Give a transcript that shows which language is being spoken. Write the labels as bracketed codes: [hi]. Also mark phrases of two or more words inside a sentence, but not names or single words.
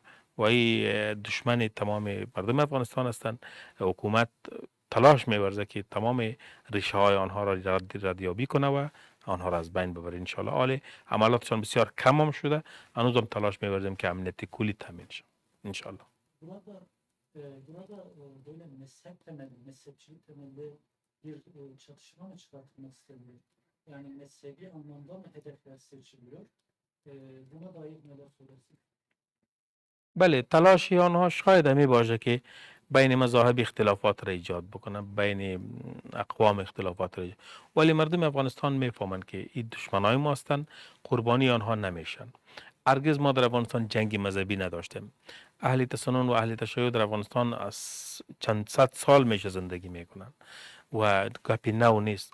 [fa] و این دشمن تمام مردم افغانستان هستند. حکومت تلاش می‌ورزه که تمام ریشه های آنها را ردیابی کنه و آنها را از بین ببره. [ar] انشالله [fa] حال عملاتشان بسیار کم هم شده، هنوز هم تلاش می‌ورزیم که امنیت کلی تامین شه [ar] انشالله. [tr] Burada böyle mezhep temelli, mezhepçilik temelli bir çatışma mı çıkartılmak isteniyor? Yani mezhebi anlamda mı hedefler seçiliyor? Buna dair neler söylersiniz? [fa] بله تلاشی آنها شاید همی باشه که بین مذاهب اختلافات را ایجاد بکنه، بین اقوام اختلافات را ایجاد. ولی مردم افغانستان میفهمند که این دشمنای ما هستند، قربانی آنها نمیشن. هرگز ما در افغانستان جنگ مذهبی نداشتیم. اهل تسنن و اهل تشیع در افغانستان از چند صد سال میشه زندگی میکنن و گپی نو نیست.